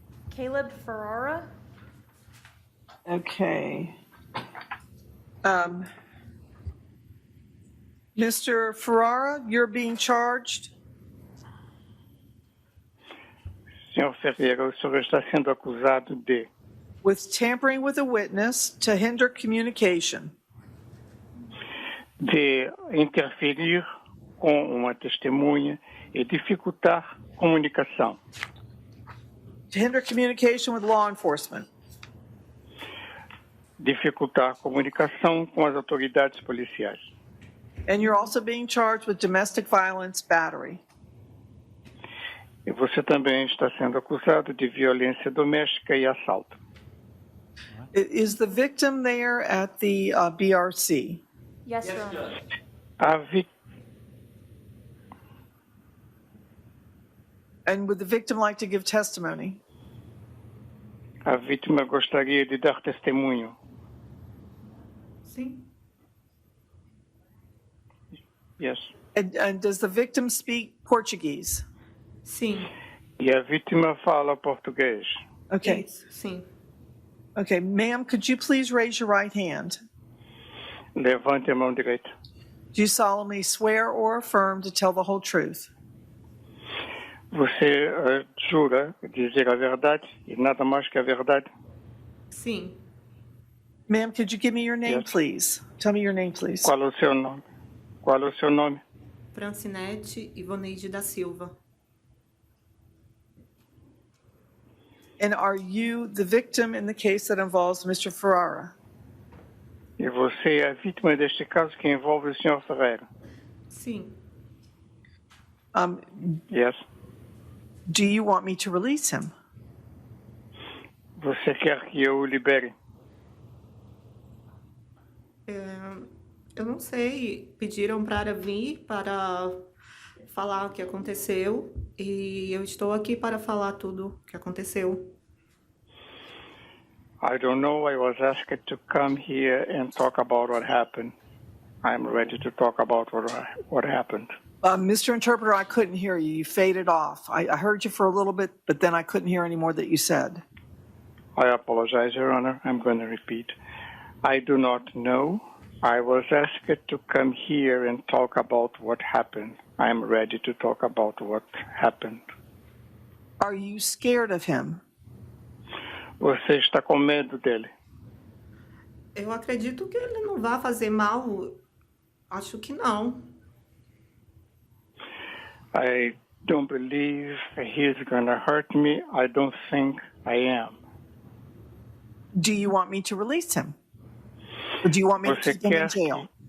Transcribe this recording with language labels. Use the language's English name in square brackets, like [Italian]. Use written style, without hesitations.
[English] Caleb Ferrara? Okay. Mr. Ferrara, you're being charged [Portuguese] Senhor Ferreira, o senhor está sendo acusado de [English] with tampering with a witness to hinder communication, [Portuguese] interferir com uma testemunha e dificultar comunicação, [English] to hinder communication with law enforcement, [Portuguese] dificultar comunicação com as autoridades policiais. [English] and you're also being charged with domestic violence battery. [Portuguese] E você também está sendo acusado de violência doméstica e assalto. [English] Is the victim there at the BRC? Yes, Your Honor. And would the victim like to give testimony? [Portuguese] A vítima gostaria de dar testemunho. Sim. [English] Yes. And does the victim speak Portuguese? [Portuguese] Sim. E a vítima fala português. [English] Okay. [Portuguese] Sim. [English] Okay, ma'am, could you please raise your right hand? [Portuguese] Levante a mão direita. [English] Do you solemnly swear or affirm to tell the whole truth? [Portuguese] Você jura dizer a verdade e nada mais que a verdade? Sim. [English] Ma'am, could you give me your name, Yes. please? Tell me your name, please. [Portuguese] Qual é o seu nome? Qual é o seu nome? Francinete Ivoneide da Silva. [English] And are you the victim in the case that involves Mr. Ferrara? [Portuguese] E você é a vítima deste caso que envolve o Sr. Ferreira? Sim. [English] Yes. Do you want me to release him? [Portuguese] Você quer que eu o libere? Eu não sei. Pediram para vir para falar o que aconteceu e eu estou aqui para falar tudo o que aconteceu. [English] I don't know. I was asked to come here and talk about what happened. I'm ready to talk about what happened. Mr. Interpreter, I couldn't hear you. You faded off. I heard you for a little bit, but then I couldn't hear any more that you said. I apologize, Your Honor. I'm going to repeat. I do not know. I was asked to come here and talk about what happened. I'm ready to talk about what happened. Are you scared of him? [Portuguese] Você está com medo dele? Eu acredito que ele não vai fazer mal. Acho que não. [English] I don't believe he's going to hurt me. I don't think I am. Do you want me to release him? Or do you want me to keep him in jail?